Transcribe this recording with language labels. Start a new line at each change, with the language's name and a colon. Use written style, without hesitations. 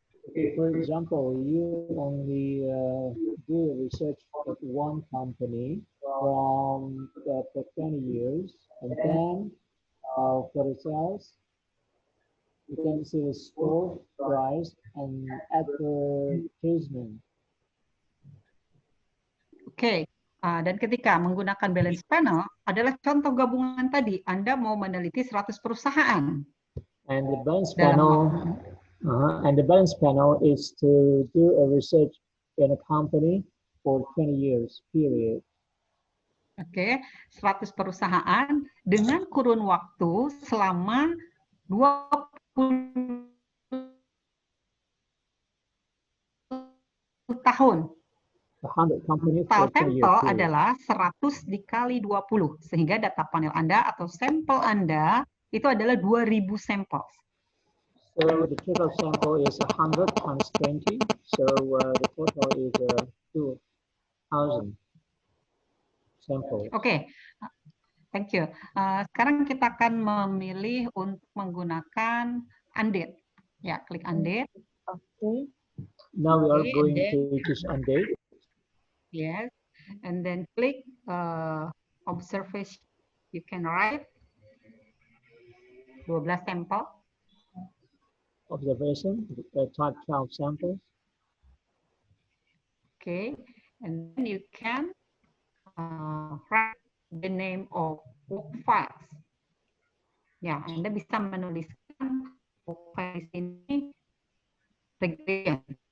English: Okay, for example, you only do research of one company from for 20 years, and then for the sales, you can see the score, price, and advertisement.
Indonesian: Oke, dan ketika menggunakan balance panel adalah contoh gabungan tadi. Anda mau meneliti 100 perusahaan.
English: And the balance panel, is to do a research in a company for 20 years period.
Indonesian: Oke, 100 perusahaan dengan kurun waktu selama 20 tahun.
English: 100 company File
Indonesian: sampel
English: years.
Indonesian: adalah 100 dikali 20, sehingga data panel Anda atau sampel Anda itu adalah 2000 sampel.
English: So the total sample is 100 times 20, so the total is 2,000 samples. Oke, thank you.
Indonesian: Sekarang kita akan memilih untuk menggunakan undate. Ya, klik undate.
English: Okay. Now we are going to choose undate. Yes, and then click observation. You can write 12 sampel. Observation, type 12 samples. Okay, and then you can write the name of work files.
Indonesian: Ya, Anda bisa menuliskan work files ini regression.